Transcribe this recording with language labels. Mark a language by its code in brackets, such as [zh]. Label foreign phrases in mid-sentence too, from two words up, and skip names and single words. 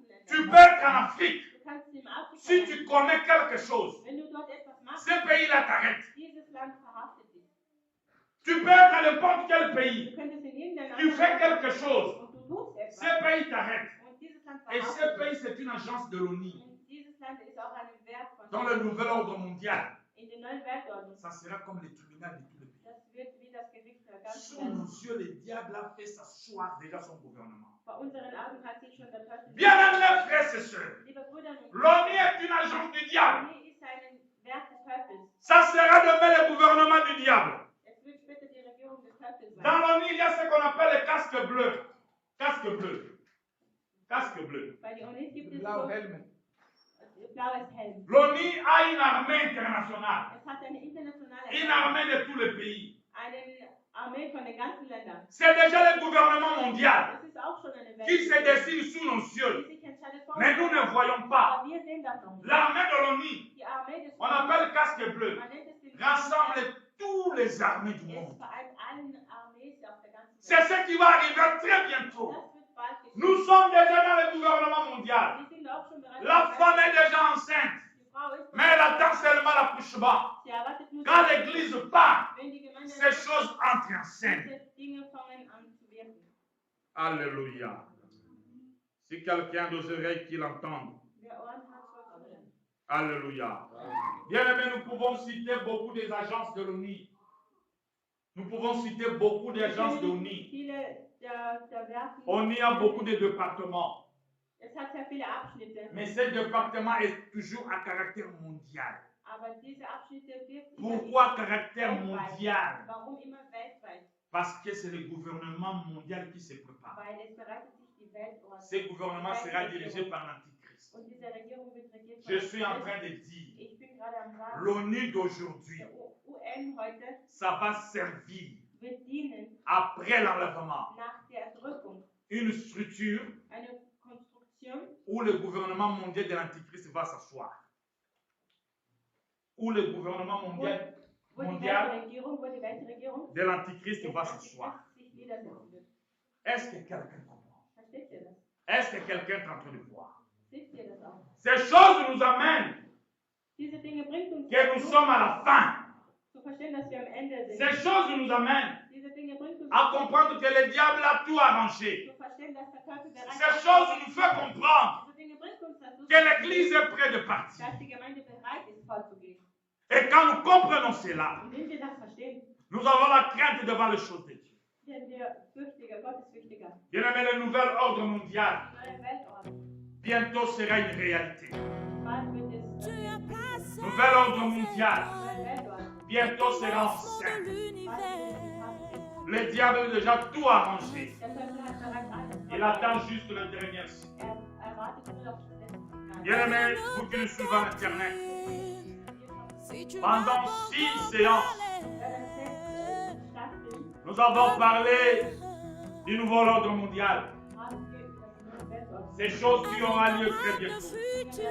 [fr] Tu [de] Ländern. [fr] peux être en Afrique. [de] Du kannst in Afrika [fr] Si [de] sein. [fr] tu connais quelque chose, [de] Wenn du dort etwas machst, [fr] ces pays-là t'arrêtent. [de] dieses Land verhaftet dich. [fr] Tu peux être à n'importe quel pays. [de] Du könntest in irgendein [fr] Tu fais [de] anderes [fr] quelque chose. [de] und du tust etwas. [fr] Ces pays t'arrêtent. [de] Und dieses Land [fr] Et ces [de] verhaftet [fr] pays, [de] dich. [fr] c'est une agence de l'ONU. [de] Und dieses Land ist auch ein Werk von [fr] Dans le nouvel ordre mondial, [de] in der neuen Weltordnung. [fr] ça sera comme le tribunal de tous les pays. [de] Das wird wie das Gericht der ganzen [fr] Sous nos [de] Welt. [fr] yeux, le diable a fait s'asseoir déjà son gouvernement. [de] Vor unseren Augen hat sich schon der Teufel. [fr] Bien-aimés frères et sœurs, [de] Liebe Brüder und [fr] l'ONU est une agence du diable. [de] Hier ist ein Werk des Teufels. [fr] Ça sera demain le gouvernement du diable. [de] Es wird später die Regierung des Teufels sein. [fr] Dans l'ONU, il y a ce qu'on appelle le casque bleu. Casque bleu. Casque bleu. [de] Bei der UNIT gibt es Blau so Helme. blaues Helm. [fr] L'ONU a une armée internationale. [de] Es hat eine internationale [fr] Une armée de tous les pays. [de] eine Armee von den ganzen Ländern. [fr] C'est déjà le gouvernement mondial [de] Das ist auch schon eine Welt, [fr] qui se décide sous nos [de] die [fr] yeux. [de] sich entscheidet vor [fr] Mais nous ne voyons pas. [de] Aber wir sehen das noch nicht. [fr] L'armée de l'ONU, [de] Die Armee des [fr] on appelle casque bleu, [de] man nennt es den [fr] rassemble toutes les armées du [de] Es [fr] monde. [de] vereint allen Armees auf der ganzen [fr] C'est [de] Welt. [fr] ce qui va arriver très bientôt. [de] Das wird bald geschehen. [fr] Nous sommes déjà dans le gouvernement mondial. [de] Wir sind auch schon bereit. [fr] La femme est déjà enceinte, [de] Die Frau ist [fr] mais elle attend seulement l'accouchement. [de] Sie erwartet nur, [fr] Quand l'église part, [de] wenn die Gemeinde [fr] ces choses entrent en scène. [de] diese Dinge fangen an zu wirken. [fr] Alléluia. Si quelqu'un a des oreilles qui l'entende. [de] Wer Ohren hat, soll hören. [fr] Alléluia. Bien-aimés, nous pouvons citer beaucoup des agences de l'ONU. Nous pouvons citer beaucoup d'agences de l'ONU. [de] Viele der Werken, [fr] On y a beaucoup de départements. [de] Es hat sehr viele Abschnitte, [fr] Mais ce département est toujours à caractère mondial. [de] aber diese Abschnitte wirken [fr] Pourquoi caractère mondial? [de] Warum immer weltweit? [fr] Parce que c'est le gouvernement mondial qui se prépare. [de] Weil es bereitet sich die Weltordnung. [fr] Ce gouvernement sera dirigé par l'Antichrist. [de] Und diese Regierung wird regiert von [fr] Je suis en train [de] Christus. [fr] de dire, [de] Ich bin gerade am Sagen, [fr] l'ONU d'aujourd'hui, [de] der UN heute [fr] ça va servir [de] wird dienen [fr] après l'enlèvement [de] nach der Erdrückung [fr] une structure [de] eine Konstruktion, [fr] où le gouvernement mondial de l'Antichrist va s'asseoir. Où le gouvernement mondial [de] wo die Weltregierung [fr] de l'Antichrist va s'asseoir. [de] sich niedersetzen wird. [fr] Est-ce que quelqu'un comprend? [de] Versteht ihr das? [fr] Est-ce que quelqu'un est en train de voir? [de] Seht ihr das auch? [fr] Ces choses nous amènent [de] Diese Dinge bringt uns [fr] que nous sommes à la fin. [de] zu verstehen, dass wir am Ende sind. [fr] Ces choses nous amènent [de] Diese Dinge bringt uns [fr] à comprendre que le diable a tout arrangé. [de] zu verstehen, dass der Teufel bereit [fr] Ces choses nous font comprendre [de] Diese Dinge bringt uns dazu, [fr] que l'Église est près de partir. [de] dass die Gemeinde bereit ist, vorzugehen. [fr] Et quand nous comprenons cela, [de] Und wenn wir das verstehen, [fr] nous avons la crainte devant les choses de Dieu. [de] werden wir fürchtiger, gottesfürchtiger. [fr] Bien-aimé, le nouvel ordre mondial [de] Die neue Weltordnung. [fr] bientôt sera une réalité. [de] Bald wird es [fr] Nouvel ordre mondial [de] neue Weltordnung. [fr] bientôt sera en scène. [de] Bald wird es passieren. [fr] Le diable a déjà tout arrangé. [de] Der Teufel hat bereits alles [fr] Il attend juste le dernier signe. [de] erwartet nur noch das letzte Signal. [fr] Bien-aimé, vous qui nous suivez à Internet, pendant 6 séances, nous avons parlé du nouvel ordre mondial. Ces choses qui auront lieu très bientôt.